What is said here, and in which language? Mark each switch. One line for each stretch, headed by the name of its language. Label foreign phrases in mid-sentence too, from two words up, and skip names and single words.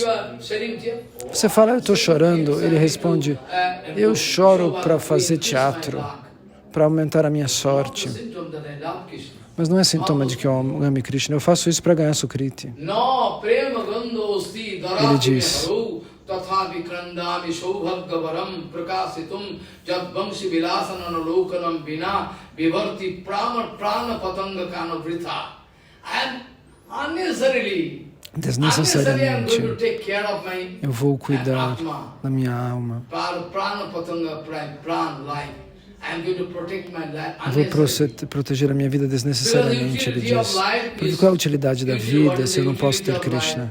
Portuguese: Você fala, eu estou chorando. Ele responde, eu choro para fazer teatro, para aumentar a minha sorte. Mas não é sintoma de que eu ame Krishna. Eu faço isso para ganhar Sukriti. Ele diz,
Sanskrit: tatha vikrandami saubhagavaram prakasitum jad vamsi vilasanana lokanam vina vivarti prana patanga kana vritha.
English: And unnecessarily
Portuguese: desnecessariamente, eu vou cuidar da minha alma. Eu vou proteger a minha vida desnecessariamente, ele diz. Porque qual é a utilidade da vida se eu não posso ter Krishna?